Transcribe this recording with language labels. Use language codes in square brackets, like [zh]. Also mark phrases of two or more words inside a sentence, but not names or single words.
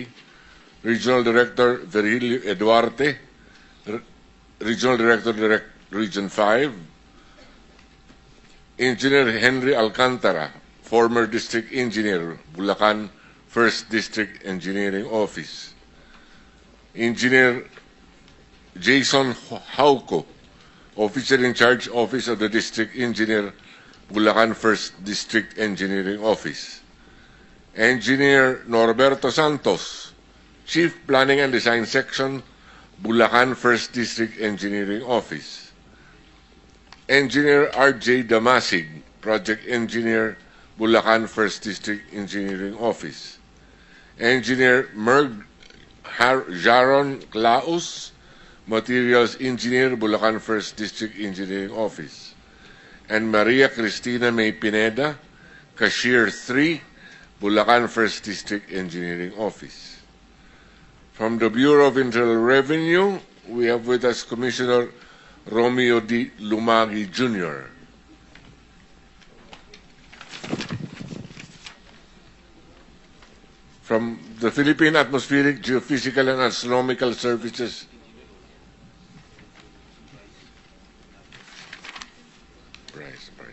[en] Regional Director Virgilio Eduarte, Regional Director Region 5. Engineer Henry Alcantara, former District Engineer, Bulacan, 1st District Engineering Office. Engineer Jason Hauco, Officer in Charge, Office of the District Engineer, Bulacan 1st District Engineering Office. Engineer Norberto Santos, Chief Planning and Design Section, Bulacan 1st District Engineering Office. Engineer R.J. Damasig, Project Engineer, Bulacan 1st District Engineering Office. Engineer Merg Jaron Claus, Materials Engineer, Bulacan 1st District Engineering Office. And Maria Cristina May Pineda, Cashier 3, Bulacan 1st District Engineering Office. From the Bureau of Internal Revenue, we have with us Commissioner Romeo D. Lumagi Jr. From the Philippine Atmospheric, Geophysical and Astronomical Services, Bryce.